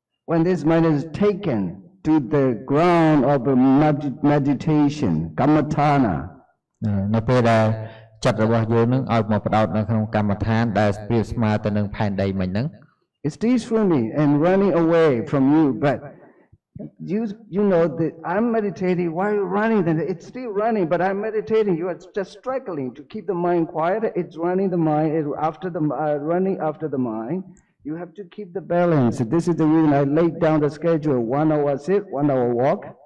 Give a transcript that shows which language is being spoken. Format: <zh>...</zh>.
<en>When this mind is taken to the ground of meditation, kammatthana.</en> <km>នៅពេលដែលចិត្តរបស់យើងនឹងឲ្យមកផ្ដោតនៅក្នុងកម្មដ្ឋានដែលប្រៀបស្មើទៅនឹងផែនដីមិញហ្នឹង</km> <en>It's still swimming and running away from you, but you know that I'm meditating. Why are you running? Then it's still running, but I'm meditating. You are just struggling to keep the mind quiet. It's running the mind running after the mind. You have to keep the balance. This is the reason I laid down the schedule: 1 hour sit, 1 hour walk.</en>